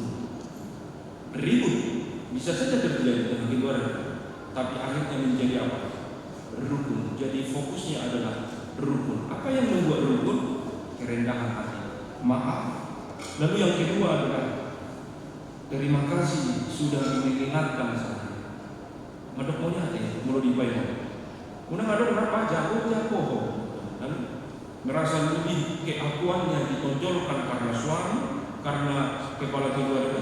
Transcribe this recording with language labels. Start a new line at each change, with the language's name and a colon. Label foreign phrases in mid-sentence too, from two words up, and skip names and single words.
Indonesian: Ribut bisa saja terjadi dalam keluarga, tapi akhirnya menjadi apa? Rukun. Jadi fokusnya adalah rukun. Apa yang membuat rukun? Kerendahan hati, maaf. Lalu yang kedua adalah terima kasih sudah mengingatkan saya. Madok mo niya mulo di bayo. Una madok berapa jauh. Lalu merasa lebih keakuannya ditonjolkan karena suami, karena kepala keluarga.